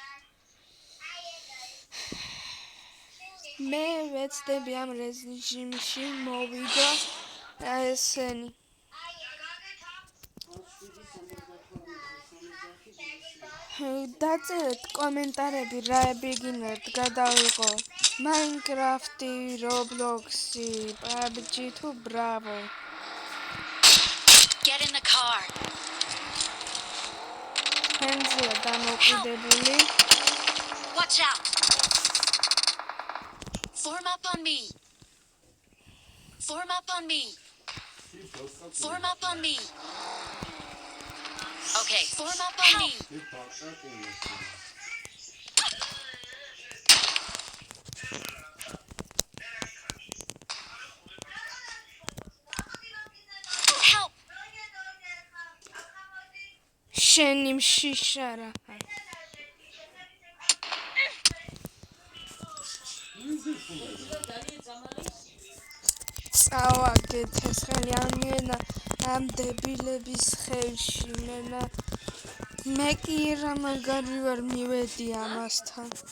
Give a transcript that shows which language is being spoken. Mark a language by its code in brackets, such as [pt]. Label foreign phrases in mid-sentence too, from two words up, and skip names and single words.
[ka] მე ვეცდები ამ რეჟიმში მოვიგო ესენი. დაწერეთ კომენტარები რა ბეგინერთ გადავიღო. Minecraft, Roblox, PUBG თუ Bravo. [en] Get in the car. [ka] Hands-ია დამოკიდებული. [en] Watch out. Form up on me. Form up on me. Form up on me. Okay, form up on me. Help. [ka] შენი მშიშა რა. წავაგეთ ეს ხელი ამ დებილების ხელში მე კი რა მაგარი ვარ მივედი ამასთან.